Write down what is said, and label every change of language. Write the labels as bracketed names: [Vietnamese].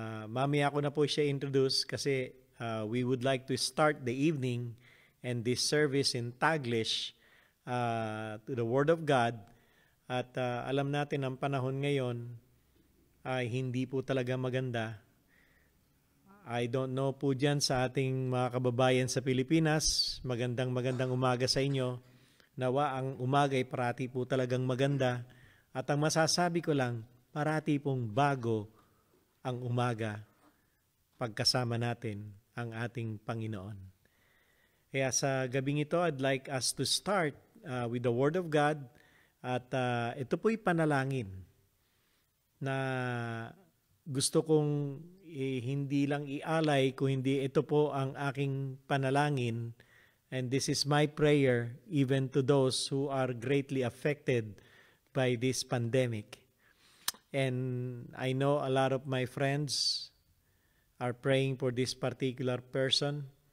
[English] Mamaya ko na po siya introduce kasi we would like to start the evening and this service in Taglish to the Word of God. [Filipino] At alam natin ang panahon ngayon ay hindi po talaga maganda. I don't know po dyan sa ating mga kababayan sa Pilipinas. Magandang umaga sa inyo. Nawa ang umaga ay parati po talagang maganda. At ang masasabi ko lang, parati pong bago ang umaga pagkasama natin ang ating Panginoon. [English] Kaya sa gabing ito, I'd like us to start with the Word of God. [Filipino] At ito po'y panalangin na gusto kong hindi lang ialay, kung hindi ito po ang aking panalangin. [English] And this is my prayer even to those who are greatly affected by this pandemic. And I know a lot of my friends are praying for this particular person.